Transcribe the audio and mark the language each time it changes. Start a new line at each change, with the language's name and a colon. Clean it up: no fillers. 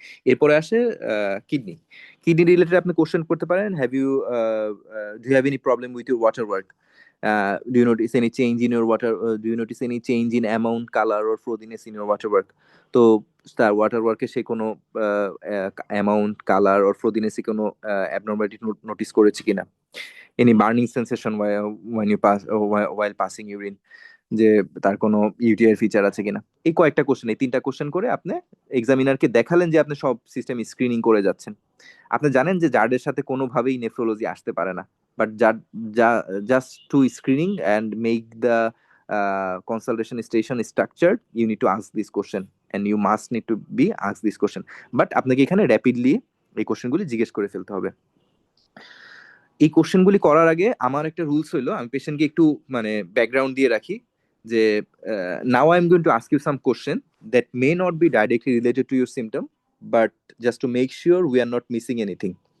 Bangla: এরপরে আসে kidney related আপনি কোশ্চেন করতে পারেন,
English: Do you have any problem with your water work, do you notice any change in your water, do you notice any change in amount, color or frothiness in your water work?
Bangla: তো তার water ওয়ার্কে সে কোনো amount, colour or frothiness এ কোনো abnormality notice করেছে কিনা,
English: any burning sensation when you pass while passing urine,
Bangla: যে তার কোনো UTI feature আছে কিনা। এই কয়েকটা কোশ্চেন, এই 3টা কোশ্চেন করে আপনি এক্সামিনারকে দেখালেন যে আপনি সব সিস্টেম স্ক্রিনিং করে যাচ্ছেন। আপনি জানেন যে যাদের সাথে কোনোভাবেই নেফ্রোলজি আসতে পারে না, but
English: just to screening and make the consultation station structured, you need to ask this question and you must need to be asked this question.
Bangla: But আপনাকে এখানে র্যাপিডলি এই কোশ্চেনগুলি জিজ্ঞেস করে ফেলতে হবে। এই কোশ্চেনগুলি করার আগে আমার একটা রুলস হইলো, আমি পেশেন্টকে একটু মানে ব্যাকগ্রাউন্ড দিয়ে রাখি যে
English: Now I am going to ask you some question that may not be directly related to your symptom, but just to make sure we are not missing anything.